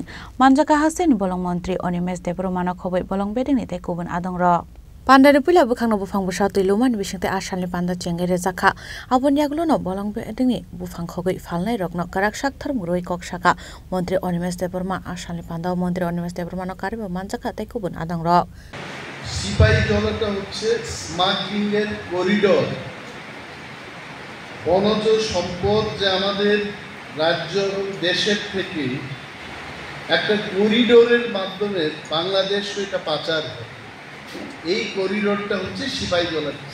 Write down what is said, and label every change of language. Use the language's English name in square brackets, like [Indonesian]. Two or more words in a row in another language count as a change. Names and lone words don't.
[Kok Borok] Manjaka Hasin Bolong Montri Onimes de Bromano Koboi Bolong Bedeni te Kubun Adongro. Pandari pula bukhang no bufang busha tui luman bising te ashan li panda chengere zakha. Abon yaglo no Bolong Bedeni bufang khogoi falnai rokno karak shak tharm roi kok shaka. Montri Onimes de Broma ashan li panda Montri Onimes de Bromano karibo manjaka te Kubun Adongro. [Bangla] সিপাহীজলাটা হচ্ছে স্মাগলিং এর করিডোর বনজ সম্পদ যে আমাদের রাজ্য দেশের থেকে একটা করিডোরের মাধ্যমে বাংলাদেশ এটা পাচার হয় এই করিডোরটা হচ্ছে সিপাহীজলা